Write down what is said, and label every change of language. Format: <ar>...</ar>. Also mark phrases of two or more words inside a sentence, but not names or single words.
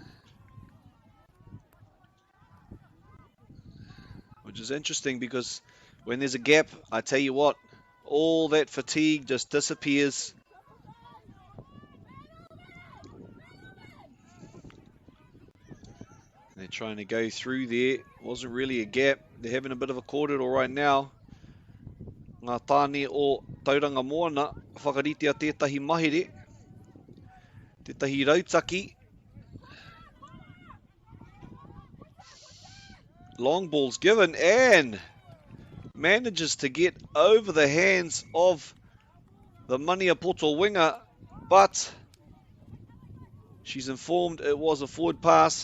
<en>which is interesting because when there's a gap, I tell you what, all that fatigue just disappears. They're trying to go through there. Wasn't really a gap. They're having a bit of a corridor right now.</en> <mi>Ngā tāne o Tauranga Moana whakaritea tētahi mahere, tētahi rautaki.</mi> <en>Long ball's given and manages to get over the hands of the Maniapoto winger, but she's informed it was a forward pass.</en>